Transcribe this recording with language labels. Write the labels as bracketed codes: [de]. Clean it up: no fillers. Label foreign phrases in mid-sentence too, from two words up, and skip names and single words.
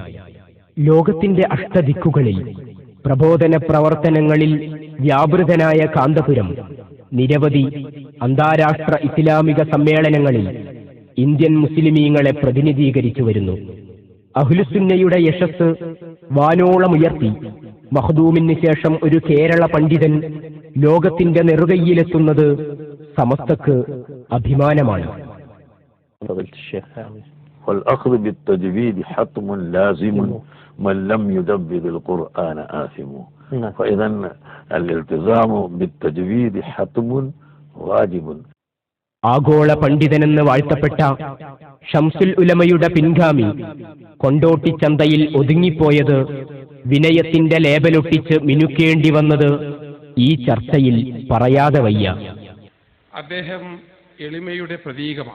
[ml] ലോകത്തിന്റെ അഷ്ടദിക്കുകളിൽ പ്രബോധന പ്രവർത്തനങ്ങളിൽ വ്യാപൃതനായ കാന്തപുരം നിരവധി അന്താരാഷ്ട്ര ഇസ്ലാമിക സമ്മേളനങ്ങളിൽ ഇന്ത്യൻ മുസ്ലിമീങ്ങളെ പ്രതിനിധീകരിച്ചു വരുന്നു. അഹ്ലുസുന്നയുടെ യശസ് വാനോളമുയർത്തി മഖ്ദൂമിന് ശേഷം ഒരു കേരള പണ്ഡിതൻ ലോകത്തിന്റെ നെറുകയിലെത്തുന്നത് സമസ്തക്ക് അഭിമാനമാണ്. [ar] والأخذ بالتجويد حتم لازم من لم يدبر القرآن آثم فإذا الالتزام بالتجويد حتم واجب. [ml] ആഗോള പണ്ഡിതനെന്ന് വാഴ്ത്തപ്പെട്ട ഷംസുൽ ഉലമയുടെ പിൻഗാമി കൊണ്ടോട്ടി ചന്തയിൽ ഒതുങ്ങിപ്പോയത്, വിനയത്തിന്റെ ലേബലൊട്ടിച്ച് മിനുക്കേണ്ടി വന്നത് ഈ ചർച്ചയിൽ പറയാതെ വയ്യ. അദ്ദേഹം എളിമയുടെ പ്രതീകമാണ്.